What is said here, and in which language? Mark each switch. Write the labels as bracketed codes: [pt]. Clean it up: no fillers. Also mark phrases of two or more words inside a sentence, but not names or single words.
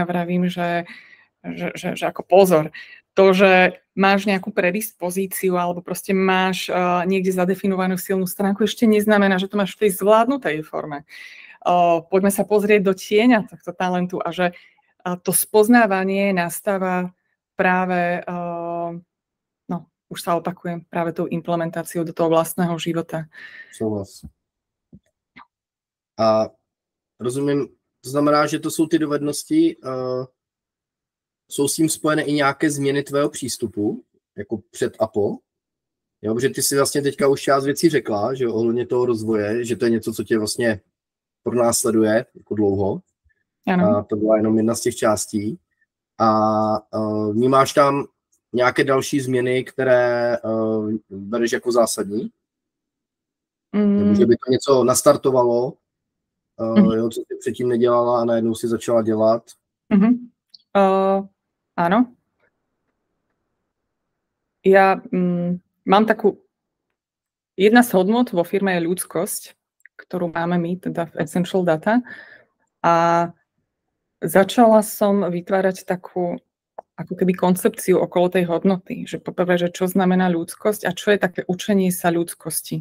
[sk] Vravím, že ako pozor, to, že máš nejakú predispozíciu alebo proste máš niekde zadefinovanú silnú stránku, ešte neznamená, že to máš v tej zvládnutej forme. Poďme sa pozrieť do tieňa tohto talentu a že to spoznávanie nastáva práve už sa opakujem práve tou implementáciou do toho vlastného života. [cs] Souhlas. A rozumím, to znamená, že to jsou ty dovednosti, jsou s tím spojené i nějaké změny tvého přístupu, jako před a po? Jo, protože ty si vlastně teďka už část věcí řekla, že ohledně toho rozvoje, že to je něco, co tě vlastně pronásleduje jako dlouho. Ano. A to byla jenom jedna z těch částí. A vnímáš tam nějaké další změny, které bereš jako zásadní? Nebo že by to něco nastartovalo, jo, co jsi předtím nedělala a najednou si začala dělat? [sk] Áno. Ja mám takú... Jedna z hodnot vo firme je ľudskosť, ktorú máme my, teda v Essential Data. A začala som vytvárať takú ako keby koncepciu okolo tej hodnoty, že poprvé, že čo znamená ľudskosť a čo je také učenie sa ľudskosti.